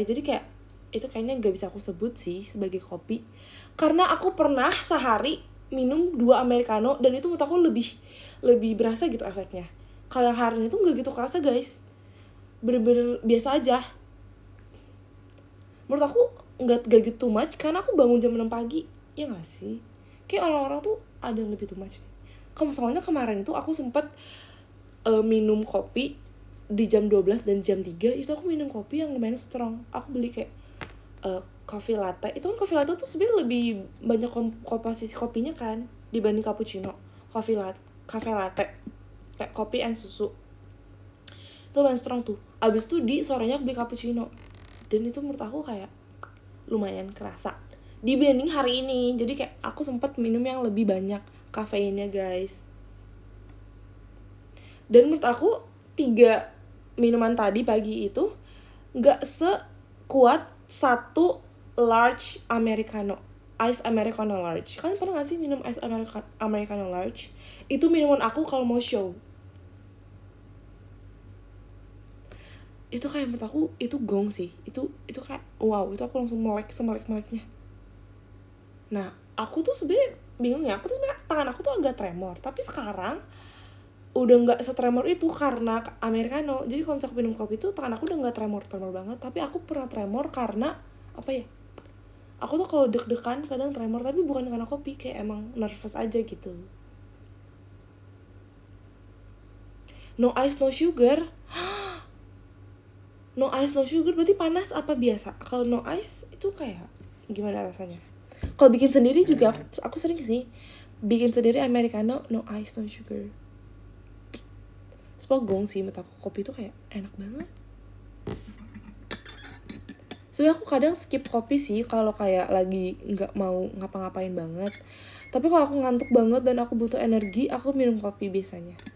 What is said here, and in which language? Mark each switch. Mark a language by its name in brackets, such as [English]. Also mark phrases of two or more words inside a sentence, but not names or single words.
[Indonesian] Jadi kayak itu kayaknya nggak bisa aku sebut sih sebagai kopi, karena aku pernah sehari minum 2 americano dan itu menurut aku lebih berasa gitu efeknya. Kalau yang hari ini tuh nggak gitu kerasa guys, bener-bener biasa aja. Menurut aku nggak gitu much, karena aku bangun jam 6 pagi, ya nggak sih? Kayak orang-orang tuh ada yang lebih [English] too much [Indonesian] nih. Soalnya kemarin itu aku sempat minum kopi di jam 12 dan jam 3 itu aku minum kopi yang lumayan strong. Aku beli kayak [English] coffee latte. [Indonesian] Itu kan [English] coffee latte [Indonesian] tuh sebenarnya lebih banyak komposisi kopinya kan dibanding cappuccino. [English] Cafe latte [Indonesian] kayak kopi and susu itu lumayan strong tuh. Abis itu di sorenya aku beli cappuccino, dan itu menurut aku kayak lumayan kerasa dibanding hari ini. Jadi kayak aku sempat minum yang lebih banyak kafeinnya guys. Dan menurut aku 3 minuman tadi pagi itu gak sekuat 1 [English] large americano, ice americano large. [Indonesian] Kalian pernah gak sih minum [English] ice americano large? [Indonesian] Itu minuman aku kalau mau show. Itu kayak menurut aku itu gong sih. Itu kayak wow, itu aku langsung melek-meleknya. Nah, aku tuh sebenarnya bingung ya. Aku tuh sebenarnya tangan aku tuh agak tremor, tapi sekarang udah nggak setremor itu karena americano. Jadi kalau misalnya aku minum kopi tuh tangan aku udah nggak tremor banget. Tapi aku pernah tremor karena apa ya? Aku tuh kalau deg-degan kadang tremor, tapi bukan karena kopi, kayak emang nervous aja gitu. [English] No ice no sugar. No ice no sugar [Indonesian] berarti panas apa biasa? Kalau [English] no ice [Indonesian] itu kayak gimana rasanya? Kalau bikin sendiri juga aku sering sih bikin sendiri [English] americano no ice no sugar. [Indonesian] Gong sih menurut aku, kopi itu kayak enak banget. Sebenarnya aku kadang skip kopi sih kalau kayak lagi nggak mau ngapa-ngapain banget. Tapi kalau aku ngantuk banget dan aku butuh energi, aku minum kopi biasanya.